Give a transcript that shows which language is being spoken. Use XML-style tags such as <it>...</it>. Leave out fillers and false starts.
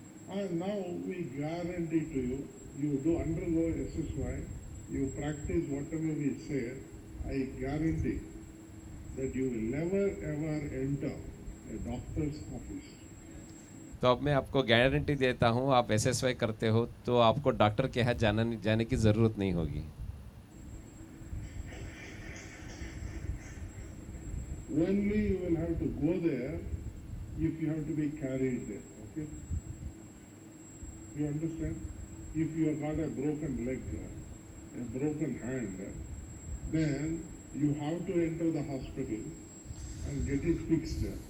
<en>And now we guarantee to you, you do undergo SSY, you practice whatever we say, I guarantee that you will never ever enter a doctor's office.</en> <hi>तो अब मैं आपको guarantee देता हूँ, आप SSY करते हो तो आपको डॉक्टर के यहाँ जाने की ज़रूरत नहीं होगी।</hi> <en>Only you will have to go there if you have to be carried there, okay? You understand? If you have got a broken leg, a broken hand, then you have to enter the hospital and get it fixed.</en>